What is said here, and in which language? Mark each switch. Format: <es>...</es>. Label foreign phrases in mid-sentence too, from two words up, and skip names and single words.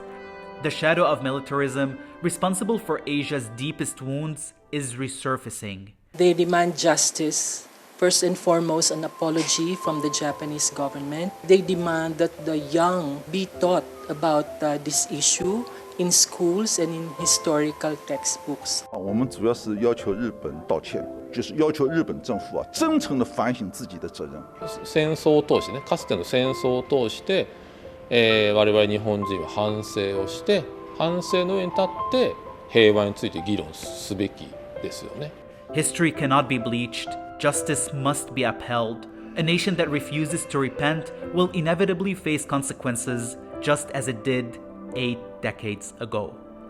<en>The shadow of militarism, responsible for Asia's deepest wounds, is resurfacing. They demand justice. First and foremost, an apology from the Japanese government. They demand that the young be taught about this issue in schools and in historical textbooks.</en> <zh>我们主要是要求日本道歉，就是要求日本政府真诚地反省自己的责任。</zh> <ja>戦争を通してね、かつての戦争を通して、我々日本人は反省をして、反省の上に立って平和について議論すべきですよね。</ja> <en>History cannot be bleached. Justice must be upheld. A nation that refuses to repent will inevitably face consequences, just as it did 8 decades ago.</en>